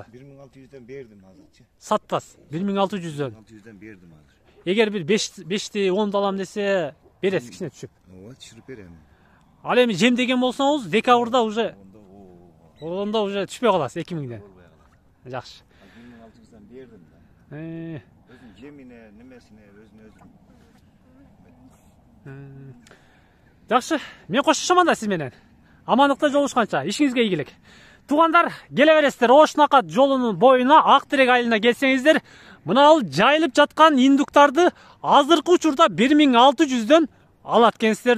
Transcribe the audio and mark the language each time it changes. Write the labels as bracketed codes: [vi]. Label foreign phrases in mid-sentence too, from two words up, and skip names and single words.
[ky] 1600дөн бердим азырчы. сатпас. 1600дөн. 1600дөн бердим азыр. Эгер бир 5ти 10 алам десе, бересиз кичине түшүп. Ооба, түшүрүп берем. Ал эми жем деген болсоңуз, декабрда уже Onda уже түшпөй каласыз 2000ден. Болбой калат. Жакшы. 1600дан бердим да. Э, Өзүм жемине, нимесине, өзүм. Жакшы. Мен коштошомон да сиз менен. Амандыкта жолугушканча, ишиңизге ийгилик. Туугандар, келе бересиздер. Ош Нокат жолунун боюна Ак Терек айылына келсеңиздер, мына ал жайылып жаткан индуктарды азыркы учурда 1600дөн алат экенсиздер.